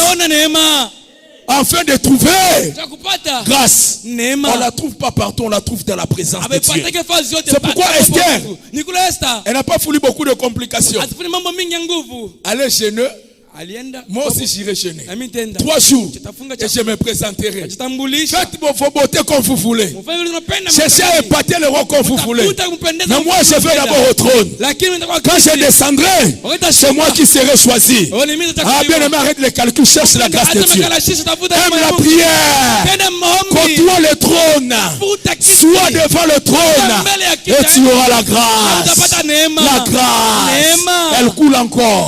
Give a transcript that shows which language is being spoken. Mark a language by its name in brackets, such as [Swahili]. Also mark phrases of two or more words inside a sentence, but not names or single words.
[French] Afin de trouver grâce. On ne la trouve pas partout, on la trouve dans la présence de Dieu. C'est pourquoi Esther, elle n'a pas voulu beaucoup de complications. Elle est jeûneux. [Swahili] alienda [French] Moi aussi j'irai jeûner. [Swahili] na mimi nitaenda [French] 3 jours. [Swahili] Nitafunga [French] Et je me présenterai. [Swahili] Nitatambulisha. [French] Faites vos beautés comme vous voulez. [Swahili] Mfanye vile unapenda. [French] Cherchez à épater le roi comme vous voulez. [Swahili] Utakumpendeza. [French] Mais moi je vais d'abord au trône. [Swahili] Lakini nitakuwa [French] Quand je descendrai, c'est moi qui serai choisi. Ah bien aimé, arrête les calculs, cherche la grâce de Dieu. Aime la prière. Côtoie le trône. Sois devant le trône. Et tu auras la grâce. La grâce. Elle coule encore.